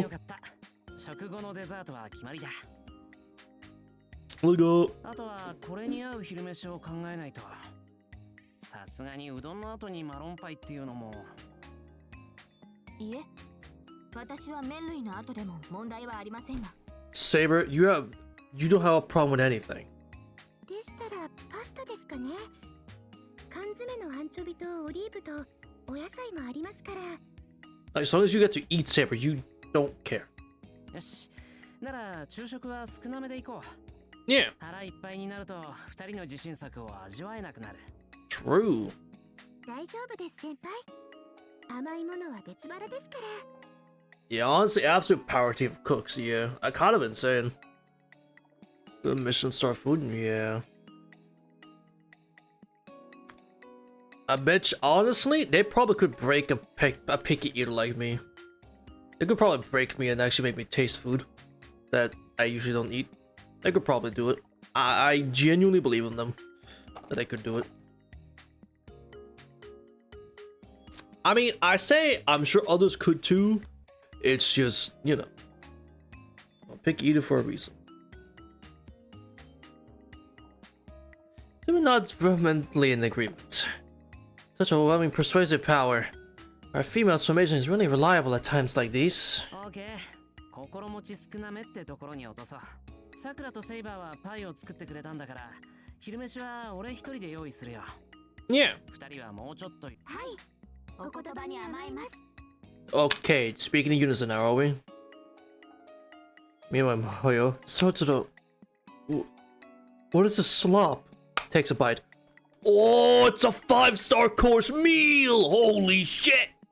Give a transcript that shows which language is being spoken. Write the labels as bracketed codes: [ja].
[ja] よかった食後のデザートは決まりだ [en] Let's go. [ja] あとはこれに合う昼飯を考えないとさすがにうどんの後にマロンパイっていうのもいえ、私は麺類の後でも問題はありませんが。 [en] Saber, you don't have a problem with anything. [ja] でしたらパスタですかね。缶詰のアンチョビとオリーブとお野菜もありますから。 [en] As long as you get to eat Saber, you don't care. [ja] よしなら昼食は少なめでいこう [en] Yeah, [ja] 腹いっぱいになると二人の自信作を味わえなくなる [en] true. [ja] 大丈夫です先輩。甘いものは別腹ですから。 [en] Yeah, honestly, absolute power team of cooks. Yeah, kind of insane. The Michelin star food. Yeah. I bet you, honestly, they probably could break a picky eater like me. They could probably break me and actually make me taste food that I usually don't eat. They could probably do it. I genuinely believe in them that they could do it. I mean, I say I'm sure others could too. It's just, you know, a picky eater for a reason. We're not vehemently in agreement. Such overwhelming persuasive power. Our female transformation is really reliable at times like these. [ja] OK 心持ち少なめってところに落とそうさくらとセイバーはパイを作ってくれたんだから昼飯は俺一人で用意するよ [en] Yeah. [ja] 二人はもうちょっとはい。お言葉に甘えます。 [en] Okay, speaking in unison now, are we? Meanwhile, Hoyo starts to. What is this slop? Takes a bite. Oh, it's a 5-star course meal! Holy shit!